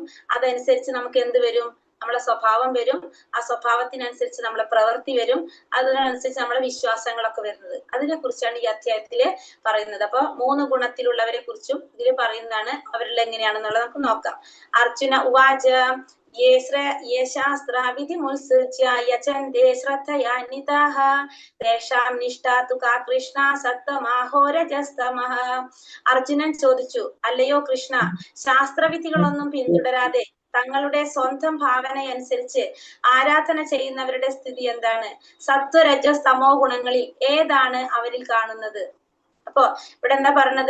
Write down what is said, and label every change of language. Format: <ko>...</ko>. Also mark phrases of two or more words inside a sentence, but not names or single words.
<ml>അതനുസരിച്ച് നമുക്ക് എന്ത് വരും, നമ്മളെ സ്വഭാവം വരും. ആ സ്വഭാവത്തിനനുസരിച്ച് നമ്മളെ പ്രവൃത്തി വരും. അതിനനുസരിച്ച് നമ്മളെ വിശ്വാസങ്ങളൊക്കെ വരുന്നത്. അതിനെ കുറിച്ചാണ് ഈ അധ്യായത്തില് പറയുന്നത്. അപ്പൊ 3 ഗുണത്തിലുള്ളവരെ കുറിച്ചും ഇതിൽ പറയുന്നതാണ്. അവരിൽ എങ്ങനെയാണെന്നുള്ളത് നമുക്ക് നോക്കാം.</ml> <sa>അർജുന ഉവാച ये शास्त्रा विधिमुत्सृज्य यजन्ते श्रद्धयान्विताः तेषां निष्ठा तु का कृष्ण सत्तमाहो रजस्तमः.</sa> <ml>അർജുനൻ ചോദിച്ചു, അല്ലയോ കൃഷ്ണ, ശാസ്ത്രവിധികളൊന്നും പിന്തുടരാതെ തങ്ങളുടെ സ്വന്തം ഭാവനയനുസരിച്ച് ആരാധന ചെയ്യുന്നവരുടെ സ്ഥിതി എന്താണ്? സത്വരജസ് തമോ ഗുണങ്ങളിൽ ഏതാണ് അവരിൽ കാണുന്നത്? അപ്പൊ ഇവിടെ എന്താ പറഞ്ഞത്?</ml>